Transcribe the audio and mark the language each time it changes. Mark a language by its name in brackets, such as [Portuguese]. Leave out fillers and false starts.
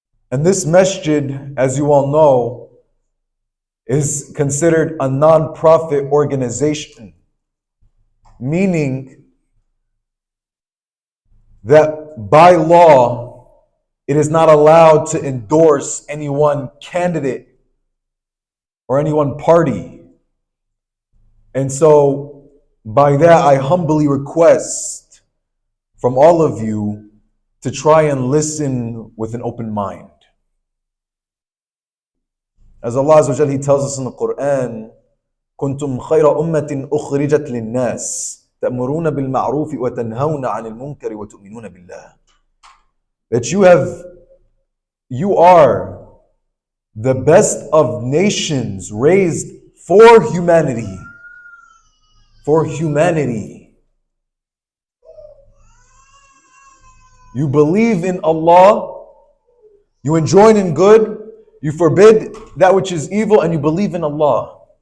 [English] And this masjid, as you all know, is considered a non-profit organization, meaning that by law, it is not allowed to endorse any one candidate or any one party. And so, by that, I humbly request from all of you to try and listen with an open mind. As Allah Azza wa Jal, He tells us in the Quran, [Arabic] كنتم خير أمة أخرجت للناس تأمرون بالمعروف وتنهون عن المنكر وتؤمنون بالله. [English] That you are the best of nations raised for humanity. For humanity. You believe in Allah, you enjoin in good, you forbid that which is evil, and you believe in Allah.